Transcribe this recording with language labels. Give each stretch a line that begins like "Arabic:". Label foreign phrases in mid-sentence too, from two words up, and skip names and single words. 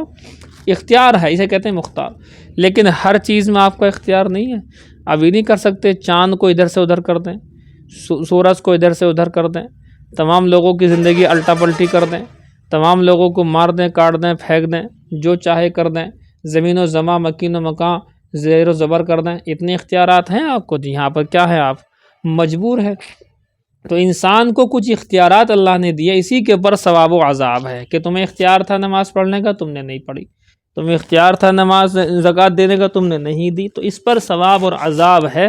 Urdu: اختیار ہے، اسے کہتے ہیں مختار۔ لیکن ہر چیز میں آپ کا اختیار نہیں ہے۔ اب یہ نہیں کر سکتے چاند کو ادھر سے ادھر کر دیں، سورج کو ادھر سے ادھر کر دیں، تمام لوگوں کی زندگی الٹا پلٹی کر دیں، تمام لوگوں کو مار دیں، کاٹ دیں، پھینک دیں، جو چاہے کر دیں، زمین و زمان مکین و مکان زیر و زبر کر دیں۔ اتنے اختیارات ہیں آپ کو، جی یہاں پر کیا ہے، آپ مجبور ہے۔ تو انسان کو کچھ اختیارات اللہ نے دیے، اسی کے اوپر ثواب و عذاب ہے کہ تمہیں اختیار تھا نماز پڑھنے کا، تم نے نہیں پڑھی، تمہیں اختیار تھا نماز زکوٰۃ دینے کا، تم نے نہیں دی، تو اس پر ثواب اور عذاب ہے۔